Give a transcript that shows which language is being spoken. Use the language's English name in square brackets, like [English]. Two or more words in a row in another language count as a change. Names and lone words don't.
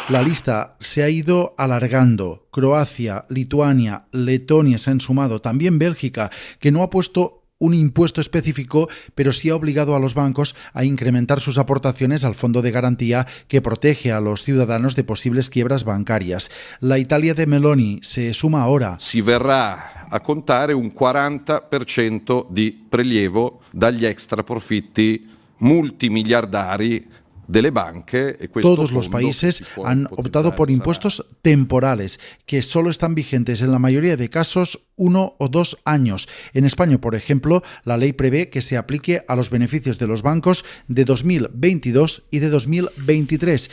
[Spanish] La lista se ha ido alargando. Croacia, Lituania, Letonia se han sumado, también Bélgica, que no ha puesto un impuesto específico, pero sí ha obligado a los bancos a incrementar sus aportaciones al fondo de garantía que protege a los ciudadanos de posibles quiebras bancarias. La Italia de Meloni se suma ahora. [Italian] Si verrà a contare un 40% di prelievo dagli extraprofitti multimiliardari de le banche. [Spanish] Todos los países han optado por impuestos temporales que solo están vigentes en la mayoría de casos 1 o 2 años. En España, por ejemplo, la ley prevé que se aplique a los beneficios de los bancos de 2022 y de 2023.